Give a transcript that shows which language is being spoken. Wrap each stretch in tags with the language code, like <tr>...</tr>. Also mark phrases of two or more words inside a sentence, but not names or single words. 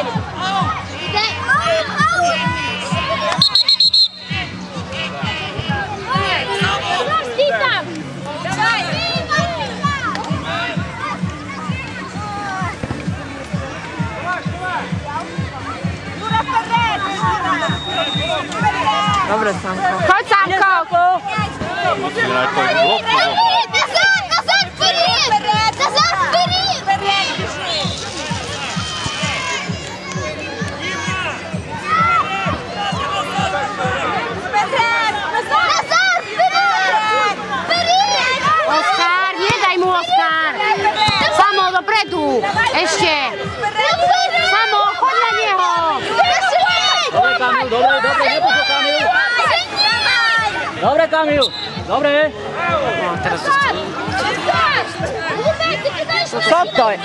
<uk>Кидай! Стій там! Давай! Юра, вперед!</uk> <sk>Dobre, Samko. Chodź, Samko! Musí dať to loptu.</sk> <uk>Назад! Назад! Вперед! Назад! Вперед! Вперед! Біжи! Вперед! Назад! Назад! Вперед! Вперед!</uk> <sk>Oskar, nie daj mu Oskar! Samo dopredu! Ešte! Samo, choď na neho! Dobre, Kamil, dobre, dobre, nepúšťa Kamil. Dobre, Kamil, dobre. No, teraz to ste... Co to je?</sk>